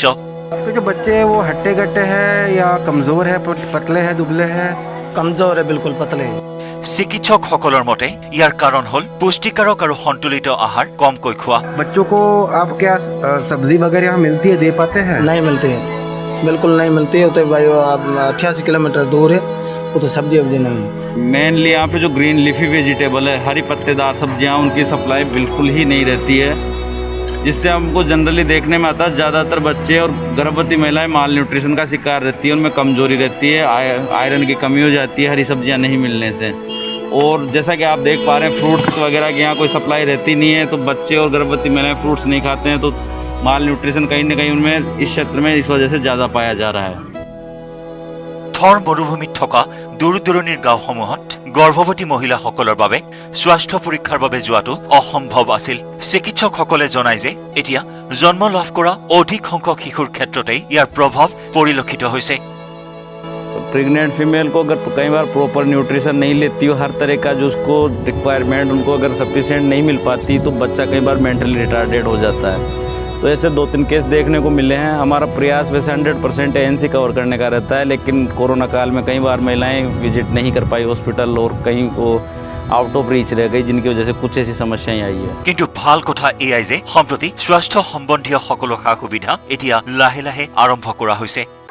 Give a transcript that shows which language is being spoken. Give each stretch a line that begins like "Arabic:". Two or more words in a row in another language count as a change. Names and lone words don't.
Hindi: तो जो बच्चे हैं वो हट्टे कट्टे हैं या कमजोर है पतले हैं दुबले हैं कमजोर है बिल्कुल पतले
Assamese: চিকিৎসকসকলৰ মতে ইয়াৰ কাৰণ হ'ল পুষ্টিকাৰক আৰু সন্তুলিত আহাৰ কমকৈ খোৱা
Hindi: बच्चों को आप क्या सब्जी वगैरह यहाँ मिलती है दे पाते हैं नहीं मिलती है बिल्कुल नहीं मिलती है तो भाई 88 किलोमीटर दूर है वो तो सब्जी वब्जी नहीं है मेनली यहाँ पे जो
English: green leafy vegetable
Hindi: है हरी पत्तेदार सब्जियाँ उनकी सप्लाई बिल्कुल ही नहीं रहती है जिससे हमको जनरली देखने में आता है ज़्यादातर बच्चे और गर्भवती महिलाएं
English: malnutrition
Hindi: का शिकार रहती है उनमें कमजोरी रहती है आयरन की कमी हो जाती है हरी सब्जियाँ नहीं मिलने से और जैसा कि आप देख पा रहे हैं फ्रूट्स वगैरह की यहाँ कोई सप्लाई रहती नहीं है तो बच्चे और गर्भवती महिलाएं फ्रूट्स नहीं खाते हैं तो
English: malnutrition
Hindi: कहीं ना कहीं उनमें इस क्षेत्र में इस वजह से ज़्यादा पाया जा रहा है
Assamese: থৰ মৰুভূমিত থকা দূৰ দূৰণিৰ গাঁওসমূহত গৰ্ভৱতী মহিলাসকলৰ বাবে স্বাস্থ্য পৰীক্ষাৰ বাবে যোৱাটো অসম্ভৱ আছিল চিকিৎসকসকলে জনায় যে এতিয়া জন্ম লাভ কৰা অধিক সংখ্যক শিশুৰ ক্ষেত্ৰতেই ইয়াৰ প্ৰভাৱ পৰিলক্ষিত হৈছে
English: pregnant female
Hindi: को अगर कई बार
English: proper nutrition
Hindi: नहीं लेती हो हर तरह का जो उसको रिक्वायरमेंट उनको अगर सफिशिएंट नहीं मिल पाती तो बच्चा कई बार
English: mentally retarded
Hindi: हो जाता है तो ऐसे 2-3 केस देखने को मिले हैं हमारा प्रयास वैसे 100% ANC कवर करने का रहता है लेकिन कोरोना काल में कई बार महिलाएं विजिट नहीं कर पाई हॉस्पिटल और कहीं वो
English: out of reach
Hindi: रह गई जिनकी वजह से कुछ ऐसी समस्याएं आई है
Assamese: কিন্তু ভাল কথা এয়াই যে সম্প্ৰতি স্বাস্থ্য সম্বন্ধীয় সকলো সা সুবিধা এতিয়া লাহে লাহে আৰম্ভ কৰা হৈছে